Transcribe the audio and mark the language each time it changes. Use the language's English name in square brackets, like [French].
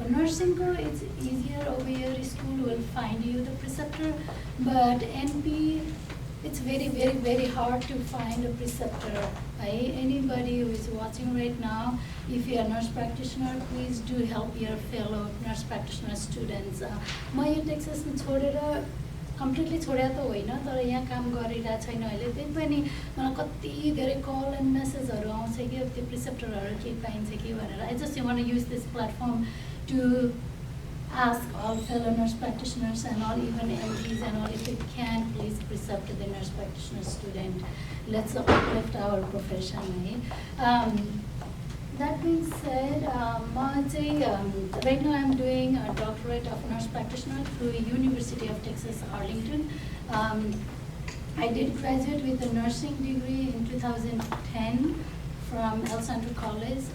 [English] Nursing it's easier over here. School will find you the preceptor, but NP it's very hard to find a preceptor. Anybody who is watching right now, if you are a nurse practitioner, please do help your fellow nurse practitioner students. [Nepali] My Texas completely छोड्या त होइन तर यहाँ काम गरिरहेको छैन अहिले त्यही पनि मलाई कति धेरै कल एन्ड मेसेजहरू आउँछ कि त्यो प्रिसेप्टरहरू के पाइन्छ कि भनेर I just want to use this platform to ask all fellow nurse practitioners and all, even MDs and all, if you can, please precept the nurse practitioner student. [English] Let's uplift our profession. That being said, right now I'm doing a doctorate of nurse practitioner through University of Texas, Arlington. I did graduate with a nursing degree in 2010 from El Centro College.